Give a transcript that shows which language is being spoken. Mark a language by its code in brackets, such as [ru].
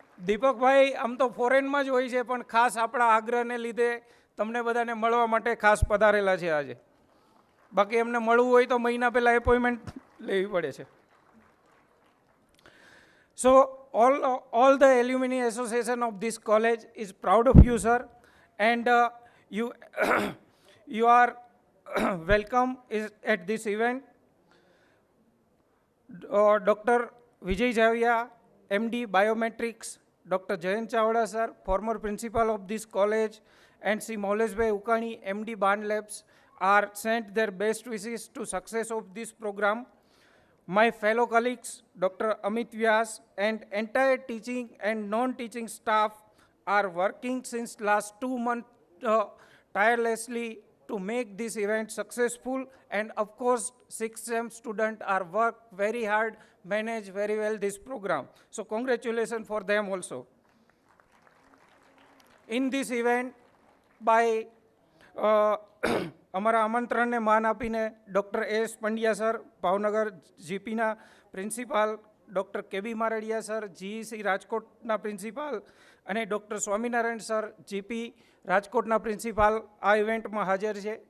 [gu] દીપકભાઈ આમ તો ફોરેનમાં જ હોય છે, પણ ખાસ આપણા આગ્રહને લીધે તમને બધાને મળવા માટે ખાસ પધારેલા છે આજે. બાકી એમને મળવું હોય તો મહિના પહેલાં એપોઇન્ટમેન્ટ લેવી પડે છે. [en] So all the alumni association of this college is proud of you, sir, and you are welcome at this event. Dr. Vijay Javia, MD Biometrics, Dr. Jayant Chawda, sir, former principal of this college, and Sri Mauleshbhai Ukani, MD Ban Labs, are sent their best wishes to success of this program. My fellow colleagues, Dr. Amit Vyas, and entire teaching and non-teaching staff are working since last 2 months tirelessly to make this event successful, and of course 6th sem students are work very hard, manage very well this program. So congratulations for them also. In this event, by [gu] અમારા આમંત્રણને માન આપીને doctor S Pandya sir, Bhavnagar જીપીના principal, doctor કેબી Mardiya sir, GEC રાજકોટના principal, અને doctor Swaminarayan sir, GP રાજકોટના principal આ ઇવેન્ટમાં હાજર છે.